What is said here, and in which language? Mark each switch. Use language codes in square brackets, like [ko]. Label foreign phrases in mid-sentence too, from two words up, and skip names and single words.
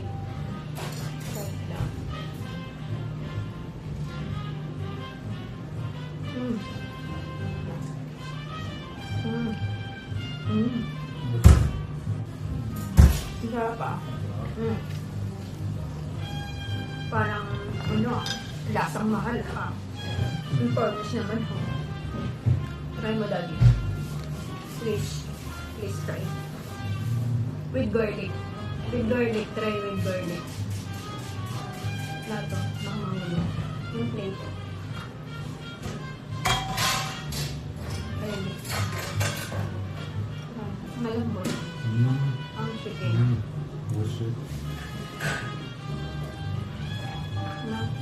[tl] Sorry lang. Sarap ah. Parang, ano, lasang mahal ah. Yung promise naman ho. Try mo, Daddy. [en] Please. Please try. With garlic. With garlic. Try with garlic. Lato. Makamangulo. [tl] Yung plate. Ayun. Malambot. Ang chicken. [ja] 美味しい